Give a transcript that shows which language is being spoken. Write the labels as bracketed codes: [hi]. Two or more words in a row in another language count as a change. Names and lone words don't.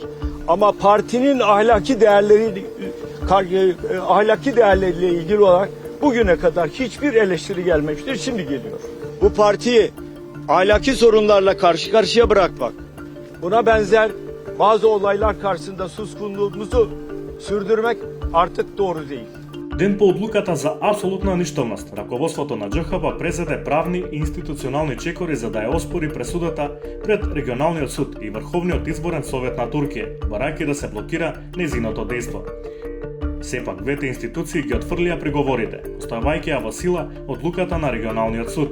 [tr] Ama partinin ahlaki değerleriyle ilgili olarak bugüne kadar hiçbir eleştiri gelmemiştir. Şimdi geliyor. Bu partiyi ahlaki sorunlarla karşı karşıya bırakmak, buna benzer bazı olaylar karşısında suskunluğumuzu sürdürmek artık doğru değil. [mk] Ден по одлуката за апсолутна ништовност, раководството на ДЖХП презеде правни и институционални чекори за да ја оспори пресудата пред регионалниот суд и Врховниот изборен совет на Туркија, барајќи да се блокира нејзиното дејство. Сепак, двете институции ги отфрлија приговорите, оставајќи ја во сила одлуката на регионалниот суд.